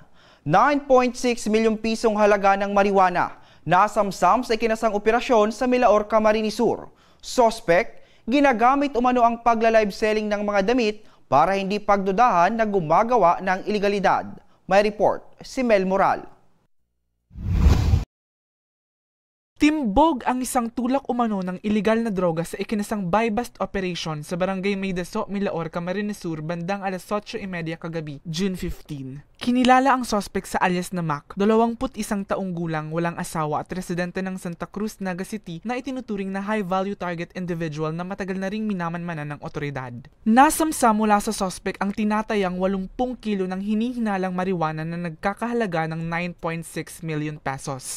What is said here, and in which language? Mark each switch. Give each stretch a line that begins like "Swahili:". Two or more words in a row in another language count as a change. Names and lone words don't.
Filipino: 9.6 milyong pisong halaga ng marijuana nasamsam sa ikinasang operasyon sa Milaor, Camarines Sur. Sospek, ginagamit umano ang pagla-live selling ng mga damit para hindi pagdudahan na gumagawa ng ilegalidad. May report si Mel Moral. Timbog ang isang tulak umano ng iligal na droga sa ikinasang
English: buy-bust operation
Filipino: sa barangay Maydaso, Milaor, Camarines Sur bandang alas 8:30 kagabi, June 15. Kinilala ang sospek sa alias na Mac, 21 taong gulang, walang asawa at residente ng Santa Cruz, Naga City na itinuturing na
English: high-value target individual
Filipino: na matagal na ring minamanmanan ng otoridad. Nasamsa mula sa sospek ang tinatayang 80 kilo ng hinihinalang marijuana na nagkakahalaga ng 9.6
English: million pesos.